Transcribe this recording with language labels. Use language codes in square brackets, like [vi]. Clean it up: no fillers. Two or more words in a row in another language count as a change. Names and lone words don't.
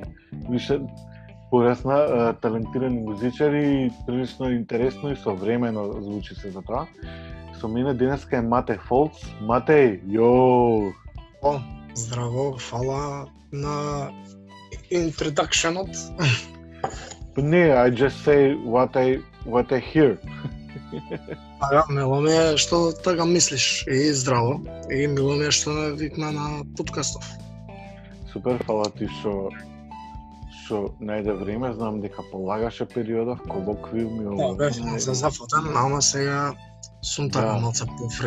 [mk] Више порасна талентирани музичари, прилично интересно и современо звучи се за тоа. Со мене денеска е Матеј Фолц. Матеј, јоу! Здраво, фала на introductionот. Не, [en] I just say what I hear. [mk] Мило ми е што така мислиш и здраво. И мило ми е што ме викна на подкастов. Супер, фала ти што најде време, знам дека полагаше периодов, колоквиуми. Да, бев се зафатен, ама сега сум така малце пофри.